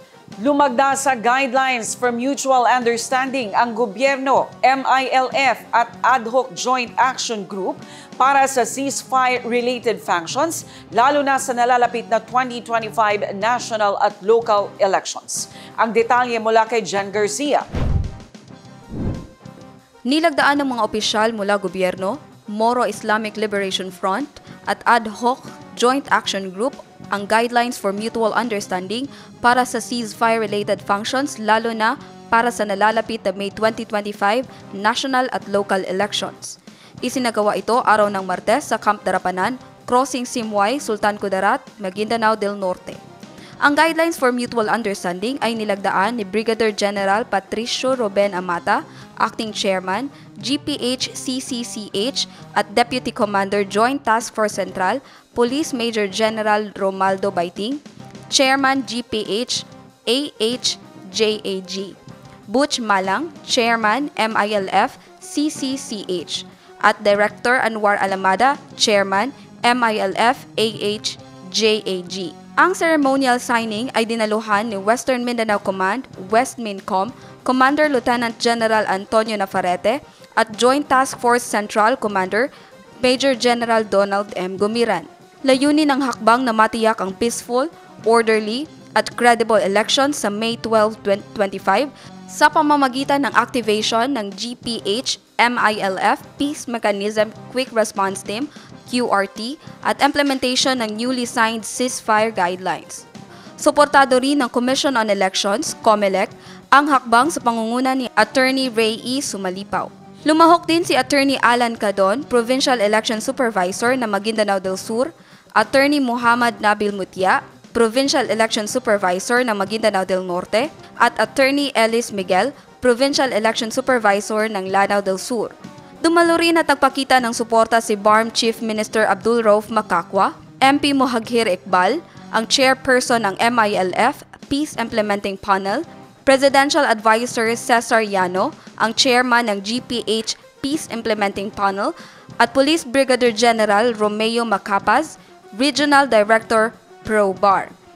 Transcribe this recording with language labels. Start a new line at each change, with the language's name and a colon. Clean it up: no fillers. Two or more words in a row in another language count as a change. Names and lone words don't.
Filipino: Lumagda sa
English: guidelines for mutual understanding
Filipino: ang gobyerno, MILF at Ad Hoc Joint Action Group para sa
English: ceasefire-related functions,
Filipino: lalo na sa nalalapit na 2025 national at
English: local elections.
Filipino: Ang detalye mula kay Jen Garcia. Nilagdaan ng mga opisyal mula gobyerno, Moro Islamic Liberation Front at Ad Hoc Joint Action Group ang
English: guidelines for mutual understanding
Filipino: para sa
English: ceasefire-related functions
Filipino: lalo na para sa nalalapit na May 2025 national at
English: local elections.
Filipino: Isinagawa ito araw ng Martes sa Camp Darapanan, Crossing Simway, Sultan Kudarat, Maguindanao del Norte. Ang
English: guidelines for mutual understanding
Filipino: ay nilagdaan ni Brigadier General Patricio Ruben Amata, Acting Chairman, GPH-CCCH at Deputy Commander Joint Task Force Central, Police Major General Romaldo Baiting, Chairman GPH AHJAG, Butch Malang, Chairman MILF CCCH, at Director Anwar Alamada, Chairman MILF AHJAG. Ang
English: ceremonial signing
Filipino: ay dinaluhan ni Western Mindanao Command, West Mincom, Commander Lieutenant General Antonio Nafarrete at Joint Task Force Central Commander Major General Donald M. Gumiran. Layunin ng hakbang na matiyak ang peaceful, orderly at
English: credible elections
Filipino: sa May 12, 2025 sa pamamagitan ng activation ng GPH-MILF Peace Mechanism Quick Response Team QRT at implementation ng
English: newly signed ceasefire guidelines.
Filipino: Suportado rin ng Commission on Elections, COMELEC, ang hakbang sa pangunguna ni Attorney Ray E. Sumalipaw. Lumahok din si Attorney Alan Cadon, Provincial Election Supervisor ng Maguindanao del Sur, Attorney Muhammad Nabil Mutia, Provincial Election Supervisor ng Maguindanao del Norte, at Attorney Ellis Miguel, Provincial Election Supervisor ng Lanao del Sur. Dumalo rin at nagpakita ng suporta si BARM Chief Minister Abdul Rauf Makakwa, MP Muhaghir Iqbal, ang chairperson ng MILF Peace Implementing Panel, Presidential Advisor Cesar Llano, ang chairman ng GPH Peace Implementing Panel, at Police Brigadier General Romeo Macapaz, Regional Director Pro-BAR.